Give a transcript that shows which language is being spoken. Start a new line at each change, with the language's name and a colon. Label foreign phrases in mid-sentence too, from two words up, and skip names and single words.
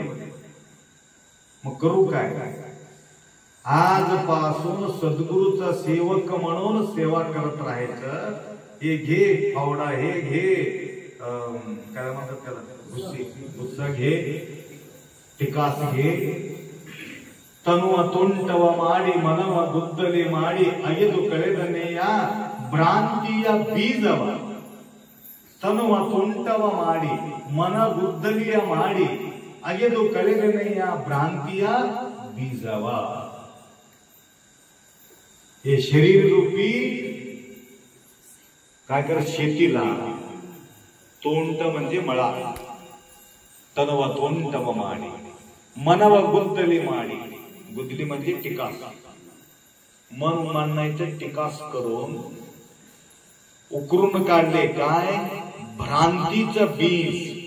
Marathi: मग करू काय, आजपासून सद्गुरूचा सेवक म्हणून सेवा करत राहायचं. हे घे फावडा, हे घे काय म्हणतात त्याला, गुस्सा घे, टिकास घे.
Kannada: तनुव ತುಂಟವ ಮಾಡಿ ಮನವ ಗುದ್ದಲಿ ಮಾಡಿ ಅಗೆದು ಕಳೆದನೆಯ ಭ್ರಾಂತಿಯ ಬೀಜವ. ತನುವ ತುಂಟವ ಮಾಡಿ ಮನ ಗುದ್ದಲಿಯ ಮಾಡಿ ಅಗೆದು ಕಳೆದನೆಯ ಭ್ರಾಂತಿಯ ಬೀಜವ.
Marathi: हे शरीर रूपी काय कर, शेतीला तोंड म्हणजे मळा.
Kannada: ತನವ ತೊಂಡವ ಮಾಡಿ ಮನವ ಗುದ್ದಲಿ ಮಾಡಿ
Marathi: गुदली म्हणजे टिकास, मन मांडण्याचे टिकास करून उकरून काढले काय भ्रांतीचं बीज.